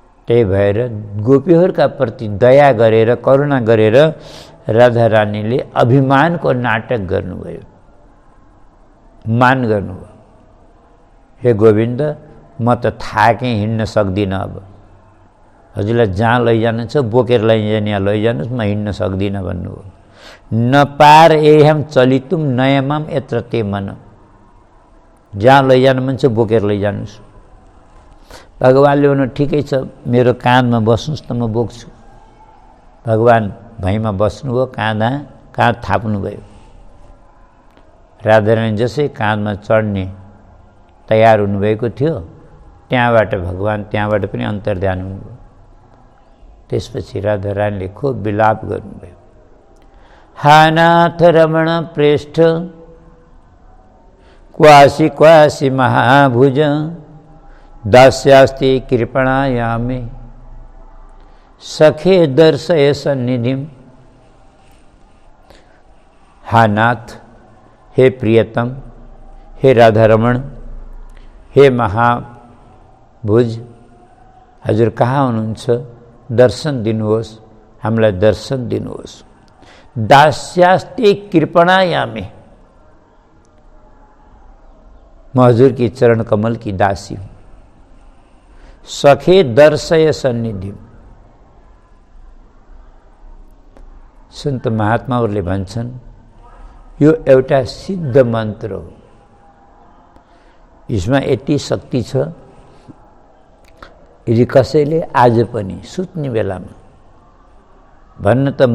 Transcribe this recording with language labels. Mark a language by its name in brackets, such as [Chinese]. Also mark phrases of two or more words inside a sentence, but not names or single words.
[Nepali] त्यही भएर गोपीहरूका प्रति दया गरेर करुणा गरेर राधा रानीले अभिमानको नाटक गर्नुभयो, मान गर्नुभयो। हे गोविन्द, म त थाकेँ, हिँड्न सक्दिनँ, अब हजुरलाई जहाँ लैजानु छ बोकेर लैजाने, यहाँ लैजानुहोस्, म हिँड्न सक्दिनँ भन्नुभयो। [Sanskrit] न पार एहम चलितुम नयमम यत्र ते मन, [Nepali] जहाँ लैजानु मन छ बोकेर लैजानुहोस्। भगवान्ले भन्नु ठिकै छ, मेरो काँधमा बस्नुहोस् त म बोक्छु। भगवान् भैँमा बस्नुभयो, काँध थाप्नुभयो। राधारानी जसै काँधमा चढ्ने तयार हुनुभएको थियो, त्यहाँबाट भगवान् त्यहाँबाट पनि अन्तर्ध्यान हुनुभयो। त्यसपछि राधारानीले खुब विलाप गर्नुभयो। [Sanskrit] हा नाथ रमण प्रेष्ठ क्वासी क्वासी महाभुज दास्यास्ति कृपणायामे सखे दर्शय सन्निधिम। [Nepali] हा नाथ, हे प्रियतम, हे राधारमण, हे महाभुज, हजुर कहाँ हुनुहुन्छ? दर्शन दिनुहोस्, हामीलाई दर्शन दिनुहोस्। [Sanskrit] दास्यास्ते कृपणायामे, [Hindi] म हजुर की चरण कमल की दासी हूँ। [Sanskrit] सखे दर्शय सन्निधि, [Nepali] सन्त महात्माहरूले भन्छन् यो एउटा सिद्ध मन्त्र हो। यसमा यति शक्ति छ, यदि कसैले आज पनि सुत्ने बेलामा भन्न त